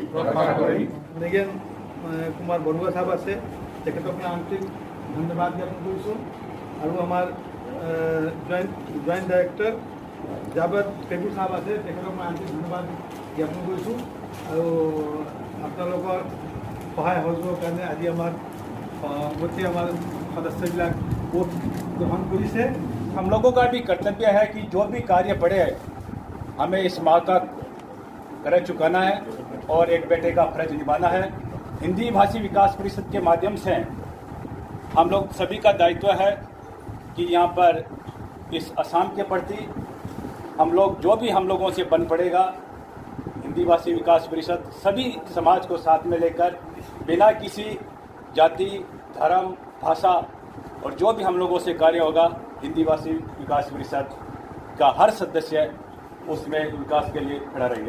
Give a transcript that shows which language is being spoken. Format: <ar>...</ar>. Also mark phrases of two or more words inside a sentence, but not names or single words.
<as>মৃগেন কুমাৰ বৰুৱা সাহেব আছে, তেখেতক মই আন্তৰিক ধন্যবাদ জ্ঞাপন কৰিছোঁ। আৰু আমাৰ জইণ্ট ডাইৰেক্টৰ জাবেদ পেগু সাহেব আছে, তেখেতক মই আন্তৰিক ধন্যবাদ জ্ঞাপন কৰিছোঁ। আৰু আপোনালোকৰ সহায় সহযোগৰ কাৰণে আজি আমাৰ গোটেই আমাৰ সদস্যবিলাক ভোট গ্ৰহণ কৰিছে।</as> <hi>हम लोगों का भी कर्तव्य है कि जो भी कार्य पड़े हमें इस माँ का कर्ज चुकाना है और एक बेटे का फर्ज निभाना है। हिंदी भाषी विकास परिषद के माध्यम से हम लोग सभी का दायित्व है कि यहाँ पर इस असम के प्रति हम लोग जो भी हम लोगों से बन पड़ेगा, हिंदी भाषी विकास परिषद सभी समाज को साथ में लेकर बिना किसी जाति, धर्म, भाषा और जो भी हम लोगों से कार्य होगा, हिंदी भाषी विकास परिषद का हर सदस्य उसमें विकास के लिए खड़ा रहेगा।</hi>